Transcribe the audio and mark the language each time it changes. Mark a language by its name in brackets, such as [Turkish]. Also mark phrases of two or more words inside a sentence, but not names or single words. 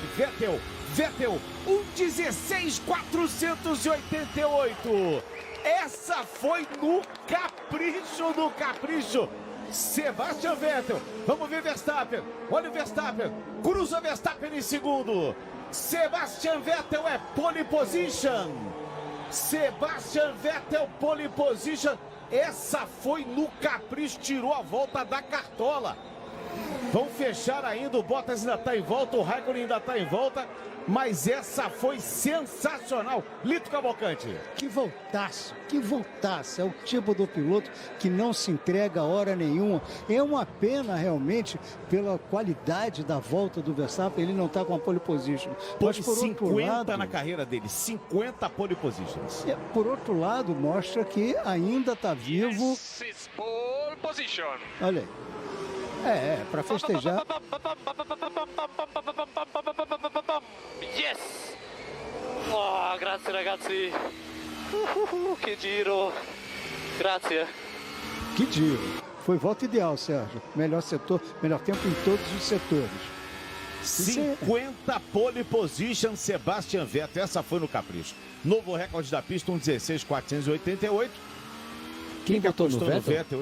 [Portuguese] Vettel, 1:16.488. Essa foi no capricho do capricho. Sebastian Vettel. Vamos ver Verstappen. Olha o Verstappen. Cruza Verstappen em segundo. Sebastian Vettel é pole position. Sebastian Vettel pole position. Essa foi no capricho. Tirou a volta da cartola. Vão fechar ainda. O Bottas ainda está em volta. O Raikkonen ainda está em volta. Mas essa foi sensacional. Lito Cavalcante. Que voltaço, que voltaço. É o tipo do piloto que não se entrega a hora nenhuma. É uma pena realmente pela qualidade da volta do Verstappen. Ele não está com a pole position. Mas por 50 na carreira dele. 50 pole positions. Por outro lado, mostra que ainda está vivo. [English] Yes, pole position. [Portuguese] Olha aí. Para festejar. Yes! [Italian] Oh, grazie ragazzi. [Portuguese] Que giro. [Italian] Grazie. [Portuguese] Que giro. Foi volta ideal, Sérgio. Melhor setor, melhor tempo em todos os setores. 50 pole position, Sebastian Vettel. Essa foi no capricho. Novo recorde da pista, 1:16.488. Quem botou no Vettel?